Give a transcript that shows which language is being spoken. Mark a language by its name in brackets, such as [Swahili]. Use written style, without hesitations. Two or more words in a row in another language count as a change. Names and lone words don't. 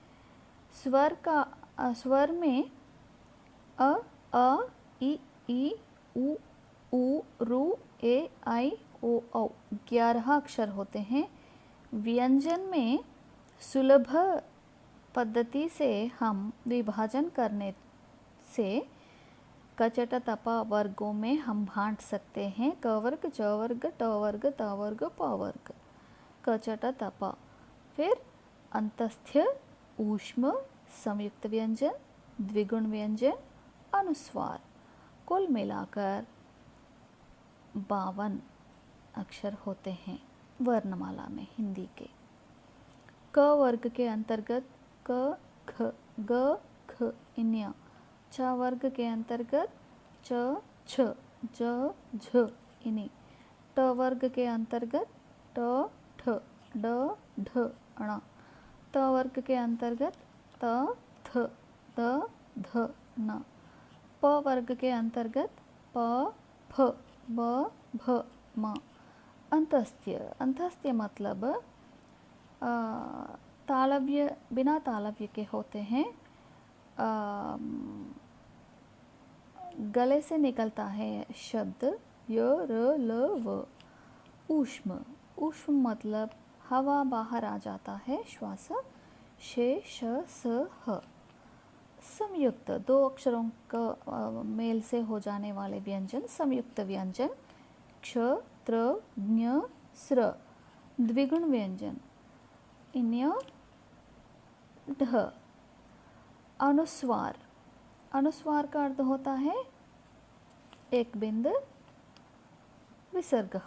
[Hindi] स्वर में अ, इ, उ, रू, ए, आई, ओ, औ 11 अक्षर होते हैं। व्यंजन में सुलभ पद्धति से हम विभाजन करने से कचट तपा वर्गों में हम बांट सकते हैं। क वर्ग, च वर्ग, ट वर्ग, त वर्ग, प वर्ग, कचट तपा। फिर अंतस्थ्य, ऊष्म, संयुक्त व्यंजन, द्विगुण व्यंजन, अनुस्वार, कुल मिलाकर 52 अक्षर होते हैं वर्णमाला में हिंदी के। क वर्ग के अंतर्गत क, ख, ग, ख, इन्य। च वर्ग के अंतर्गत च, छ, ज, झ, इनि। ट वर्ग के अंतर्गत ट, ठ, ड, ढ, ण। त वर्ग के अंतर्गत त, थ, द, ध, न। प वर्ग के अंतर्गत प, फ, ब, भ, म। अंतस्थ्य मतलब तालव्य, बिना तालव्य के होते हैं। गले से निकलता है शब्द य, र, ल, व। ऊष्म मतलब हवा बाहर आ जाता है, श्वास, शे, श, स, ह। संयुक्त 2 अक्षरों का मेल से हो जाने वाले व्यंजन, संयुक्त व्यंजन, क्ष, त्र, ज्ञ, स्र। द्विगुण व्यंजन, इन्य, ढ। अनुस्वार का अर्थ होता है एक बिंद विसर्ग।